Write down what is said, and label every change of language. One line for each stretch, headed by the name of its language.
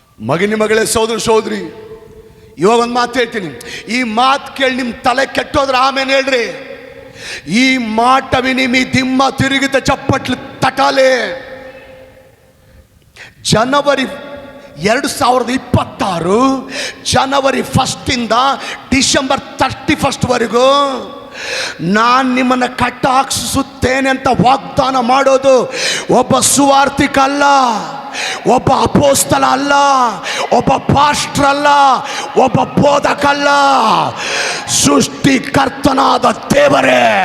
Kannada: ಮಗನೇ ಸೋದರ ಸೋದರಿ, ಇವಾಗ ಒಂದು ಮಾತು ಹೇಳ್ತೀನಿ. ಈ ಮಾತು ಕೇಳಿ ನಿಮ್ಮ ತಲೆ ಕೆಟ್ಟೋದ್ರೆ ಆಮೇಲೆ ಹೇಳ್ರಿ, ಈ ಮಾಟವಿನಿ
Telugu: మీ దిమ్మ తిరిగితే చప్పట్లు తటాలే.
Kannada: ಜನವರಿ 2026 ಜನವರಿ 1 ಡಿಸೆಂಬರ್ 31 ವರೆಗೂ ನಾನು ನಿಮ್ಮನ್ನು ಕಟಾಕ್ಷಿಸುತ್ತೇನೆ ಅಂತ ವಾಗ್ದಾನ ಮಾಡೋದು ಒಬ್ಬ ಸುವಾರ್ತಿಕ ಅಲ್ಲ, ಒಬ್ಬ ಅಪೋಸ್ತಲ ಅಲ್ಲ, ಒಬ್ಬ ಪಾಸ್ಟರ್ ಅಲ್ಲ, ಒಬ್ಬ ಬೋಧಕ ಅಲ್ಲ, ಸೃಷ್ಟಿಕರ್ತನಾದ ದೇವರೇ.